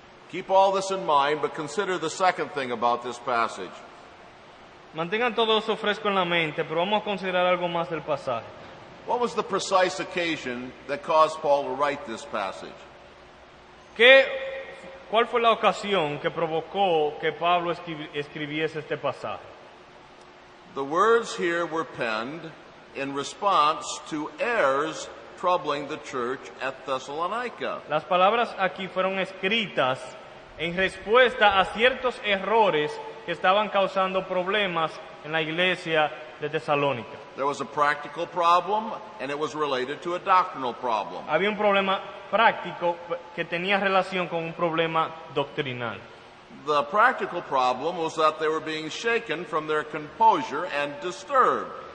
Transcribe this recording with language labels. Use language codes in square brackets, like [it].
[en] Keep all this in mind, but consider the second thing about this passage. [es] Mantengan todo eso fresco en la mente, pero vamos a considerar algo más del pasaje. [en] What was the precise occasion that caused Paul to write this passage? [es] ¿Cuál fue la ocasión que provocó que Pablo escribiese este pasaje? [en] The words here were penned in response to errors troubling the church at Thessalonica. [es] Las palabras aquí fueron escritas en respuesta a ciertos errores que estaban causando problemas en la iglesia de Tesalónica. [en] There was a practical problem, and it was related to a doctrinal problem. [es] Había un problema práctico que tenía relación con un problema doctrinal. [en] The practical problem was that they were being shaken from their composure and disturbed.